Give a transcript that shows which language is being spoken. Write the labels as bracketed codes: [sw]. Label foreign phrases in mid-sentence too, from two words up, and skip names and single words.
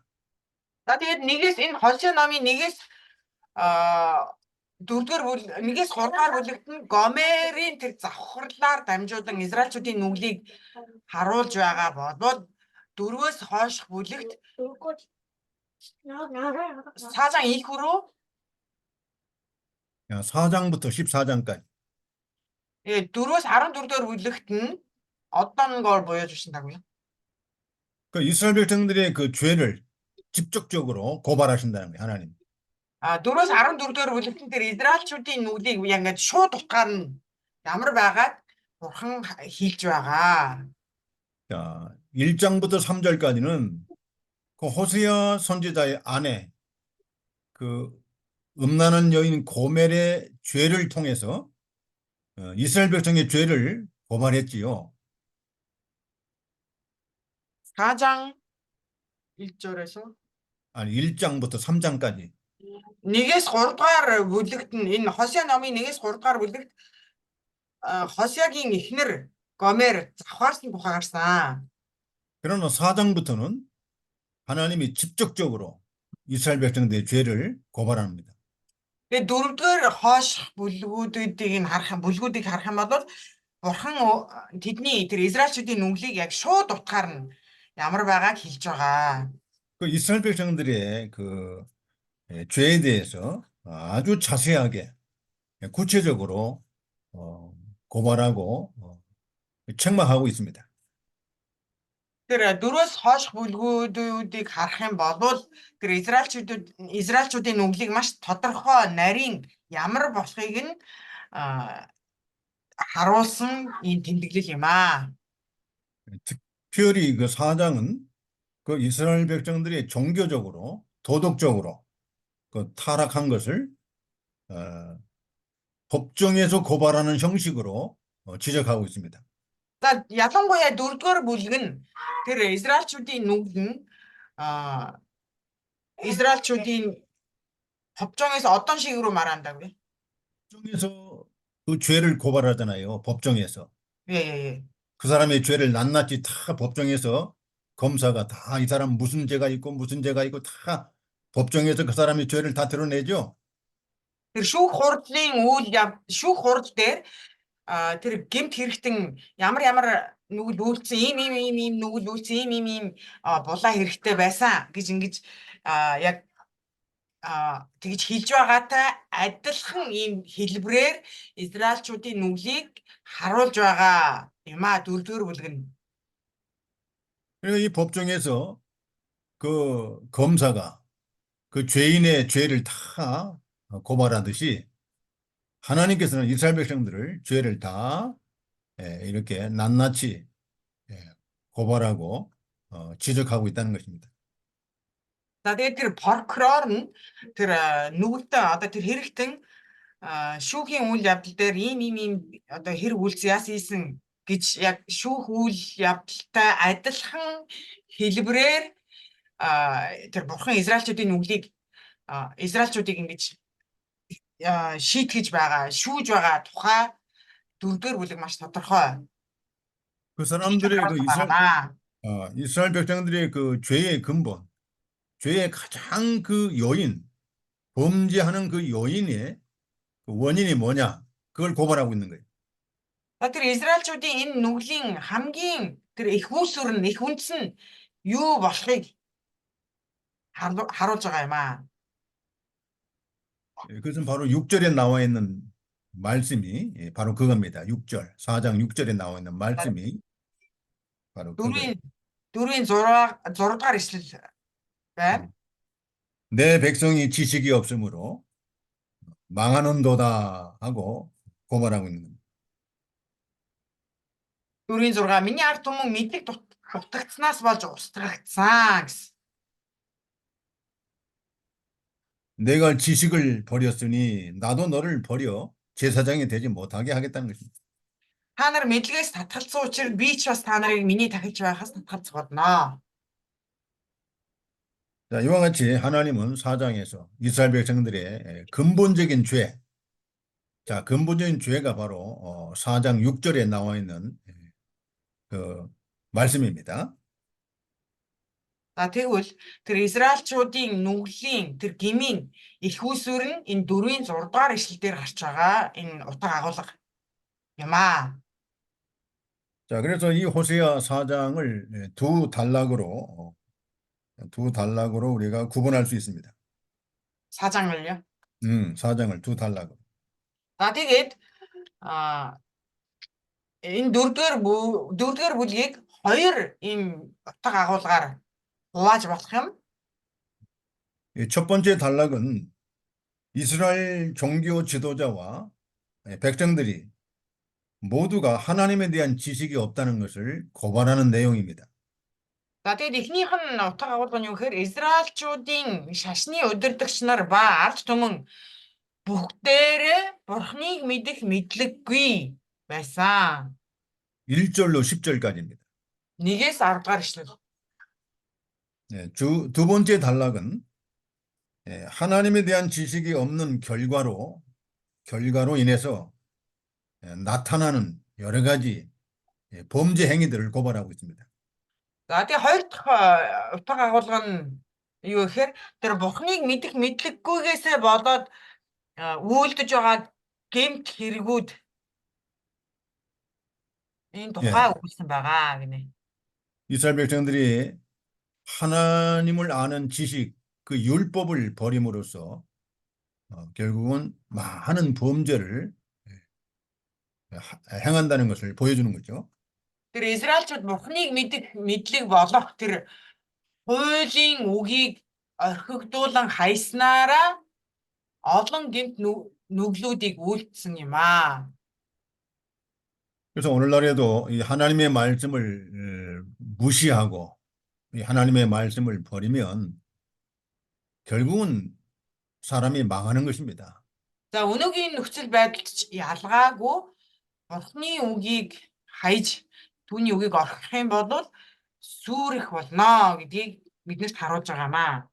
[mn] За тэгээд энэ Хосea номын 1-ээс 4-р бүлэг 1-ээс 3-р бүлэгт нь Гомерийн тэр завхарлаар дамжуулан Израильчүүдийн нүглийг харуулж байгаа болоод 4-өөс хойших бүлэгт [ko] 사장 이후로 4장부터 14장까지 [mn] 4-өөс 14-р бүлэгт нь [ko] 어떤 걸 보여주신다고요? 그 이스라엘 백성들의 그 죄를 직접적으로 고발하신다는 거예요, 하나님. [mn] 4-өөс 14-р бүлэгт нь тэр Израильчүүдийн нүглийг ингээд шууд утгаар нь ямар байгаад бурхан хийлж байгаа. [ko] 자, 1장부터 3절까지는 그 호세아 선지자의 아내 그 음란한 여인 고멜의 죄를 통해서 이스라엘 백성의 죄를 고발했지요. 4장 1절에서 아니 1장부터 3장까지. [mn] 1-ээс 3-р бүлэгт нь энэ Хосea номын 1-ээс 3-р бүлэгт Хосеагийн эхнэр Гомер завхаарсан тухай гарсан. [ko] 그러나 4장부터는 하나님이 직접적으로 이스라엘 백성들의 죄를 고발합니다. [mn] Тэгээ 4-р хойш бүлгүүдийг харах юм бол бурхан тэдний тэр Израильчүүдийн нүглийг яг шууд утгаар нь ямар байгааг хэлж байгаа. [ko] 그 이스라엘 백성들의 그 죄에 대해서 아주 자세하게 구체적으로 고발하고 책망하고 있습니다. [mn] Тэр 4-өөс хойш бүлгүүдийг харах юм бол тэр Израильчүүдийн нүглийг маш тодорхой нарийн ямар болохыг нь харуулсан энэ тэмдэглэл юм аа. [ko] 특별히 그 4장은 그 이스라엘 백성들이 종교적으로 도덕적으로 그 타락한 것을 법정에서 고발하는 형식으로 지적하고 있습니다. [mn] За ялангуяа 4-р бүлэг нь тэр Израильчүүдийн нүгэл нь Израильчүүдийн [ko] 법정에서 어떤 식으로 말한다고요? 법정에서 그 죄를 고발하잖아요. 법정에서. 예. 그 사람의 죄를 낱낱이 다 법정에서 검사가 다 이 사람 무슨 죄가 있고 무슨 죄가 있고 다 법정에서 그 사람의 죄를 다 드러내죠. [mn] Тэр шүүх хурдлын шүүх хурд дээр тэр гэмт хэрэгтэн ямар нүгэл үйлцэн ийм нүгэл үйлцэн ийм булаа хэрэгтэй байсан гэж ингэж яг тэгж хэлж байгаатай адилхан ийм хэлбрээр израилчуудын нүглийг харуулж байгаа юм дөрөвдүгээр бүлэг нь. [ko] 그리고 이 법정에서 그 검사가 그 죄인의 죄를 다 고발하듯이 하나님께서는 이스라엘 백성들을 죄를 다 이렇게 낱낱이 고발하고 지적하고 있다는 것입니다. [mn] За тэгээд тэр прокурор нь тэр нүгэлтэн одоо тэр хэрэгтэн шүүхийн үйл явдал дээр ийм одоо хэрэг үйлс яасан гэж яг шүүх үйл явдалтай адилхан хэлбрээр тэр бурхан израилчуудын нүглийг израилчуудыг ингэж шийтгэж байгаа, шүүж байгаа тухай дөрөвдүгээр бүлэг маш тодорхой. [ko] 그 사람들의 그 [mn] байгаа. [ko] 이스라엘 백성들의 그 죄의 근본, 죄의 가장 그 요인, 범죄하는 그 요인의 그 원인이 뭐냐? 그걸 고발하고 있는 거예요. [mn] Тэр израилчуудын энэ нүглийн хамгийн тэр их үүсвэр нь их үндэс нь юу болохыг харуулж байгаа юм [ko] 그것은 바로 6절에 나와 있는 말씀이 바로 그겁니다. 6절, 4장 6절에 나와 있는 말씀이 바로 그거예요. [mn] дөрвийн 6 дугаар эшлэл байна. [ko] 내 백성이 지식이 없으므로 망하는도다 하고 고발하고 있는 겁니다. [mn] Дөрвийн 6 миний ард түмэн мэдлэг дутагдсанаас болж устгагдсан гэсэн. [ko] 내가 지식을 버렸으니 나도 너를 버려 제사장이 되지 못하게 하겠다는 것입니다. [mn] Та нар мэдлэгээс татгалцсан учраас би ч бас та нарыг миний тахилж байхаас татгалзах болно. [ko] 자, 이와 같이 하나님은 4장에서 이스라엘 백성들의 근본적인 죄, 자, 근본적인 죄가 바로 4장 6절에 나와 있는 그 말씀입니다. [mn] За тэгвэл тэр израилчуудын нүглийн тэр гмийн их үүсвэр нь энэ 4-ийн 6 дугаар эшлэл дээр гарч байгаа энэ утга агуулга юм [ko] 자, 그래서 이 호세아 4장을 두 단락으로 우리가 구분할 수 있습니다. 4장을요. 4장을 두 단락으로. [mn] За тэгээд энэ дөрөвдүгээр бүлгийг хоёр ийм утга агуулгаар хувааж болох юм. [ko] 첫 번째 단락은 이스라엘 종교 지도자와 백성들이 모두가 하나님에 대한 지식이 없다는 것을 고발하는 내용입니다. [mn] За тэгээд эхнийх нь утга агуулга нь юу гэхээр израилчуудын шашны удирдагч нар ба ард түмэн бүгдээрээ бурхныг мэдэх мэдлэггүй байсан. [ko] 1절로 10절까지입니다. [mn] 1-ээс 10 дугаар эшлэл. [ko] 두 번째 단락은 하나님에 대한 지식이 없는 결과로 인해서 나타나는 여러 가지 범죄 행위들을 고발하고 있습니다. [mn] За тэгээд хоёр дахь утга агуулга нь юу гэхээр тэр бурхныг мэдэх мэдлэггүйгээсээ болоод үйлдэж байгаа гэмт хэрэгүүд энэ тухай өгүүлсэн байгаа гинэ. [ko] 이스라엘 백성들이 하나님을 아는 지식, 그 율법을 버림으로써 결국은 많은 범죄를 행한다는 것을 보여주는 거죠. [mn] Тэр израилчууд бурхныг мэдэх мэдлэг болох тэр хуулийн үгийг орхигдуулан хайснараа олон гэмт нүглүүдийг үйлдсэн юм [ko] 그래서 오늘날에도 이 하나님의 말씀을 무시하고 이 하나님의 말씀을 버리면 결국은 사람이 망하는 것입니다. [mn] За өнөөгийн нөхцөл байдалд ч ялгаагүй бурхны үгийг хайж түүний үгийг орхих юм бол сүрэх болно гэдгийг биднэрт харуулж байгаамаа.